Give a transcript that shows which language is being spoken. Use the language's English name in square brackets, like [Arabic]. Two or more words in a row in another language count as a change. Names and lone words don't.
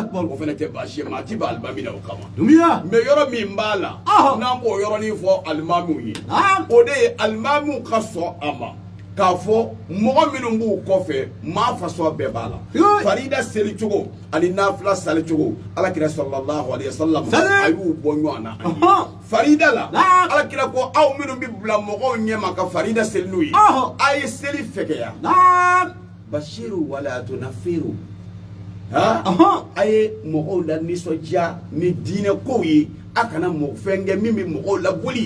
[Bambara] o fana tɛ baasi ye maa ti ban alimami na o kama. Dumiya. mɛ yɔrɔ min b'a la n'an b'o yɔrɔnin fɔ alimamiw ye o de ye alimamiw ka sɔn a ma k'a fɔ mɔgɔ minnu b'u kɔfɛ maa fasɔn bɛɛ b'a la. farida seli cogo ani nafila sali cogo alakira [Arabic] صلى الله عليه وسلم [Bambara] a y'u bɔ ɲɔgɔn na. farida la alakira ko aw minnu bɛ bila mɔgɔw ɲɛma ka farida seli n'u ye a ye seli fɛkɛya. [Arabic] بشروا ولا تنفروا. [Bambara] a ye mɔgɔw la nisɔndiya ni diinɛ kow ye a kana fɛn kɛ min bɛ mɔgɔw la boli.